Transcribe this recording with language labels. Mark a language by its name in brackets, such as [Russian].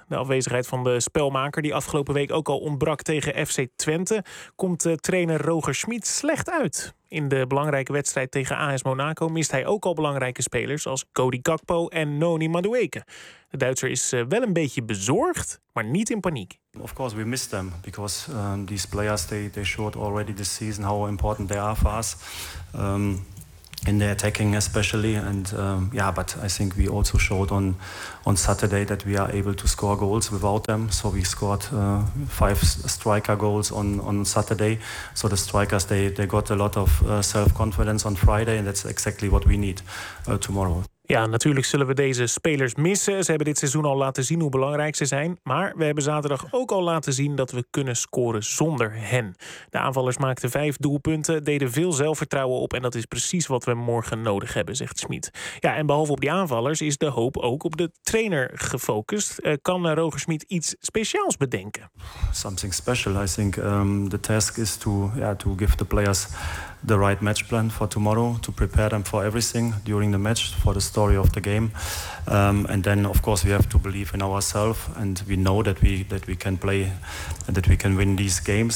[Dutch] De afwezigheid van de spelmaker die afgelopen week ook al ontbrak tegen FC Twente komt trainer Roger Schmid slecht uit. In de belangrijke wedstrijd tegen AS Monaco mist hij ook al belangrijke spelers als Cody Gakpo en Noni Madueke. De Duitser is wel een beetje bezorgd, maar niet in paniek. [English] Of course we miss them because these players they showed already this season how important they are for us in the attacking especially and but I think we also showed on Saturday that we are able to score goals without them. So we scored 5 striker goals on Saturday. So the strikers they got a lot of self-confidence on Friday and that's exactly what we need tomorrow. [Dutch] Ja, natuurlijk zullen we deze spelers missen. Ze hebben dit seizoen al laten zien hoe belangrijk ze zijn. Maar we hebben zaterdag ook al laten zien dat we kunnen scoren zonder hen. De aanvallers maakten 5 doelpunten, deden veel zelfvertrouwen op en dat is precies wat we morgen nodig hebben, zegt Schmid. Ja, en behalve op die aanvallers is de hoop ook op de trainer gefocust. Kan Roger Schmid iets speciaals bedenken? [English] Something special. I think the task is to give the players the right match plan for tomorrow, to prepare them for everything during the match, for the story of the game. And then, of course, we have to believe in ourselves, and we know that we can play, that we can win these games.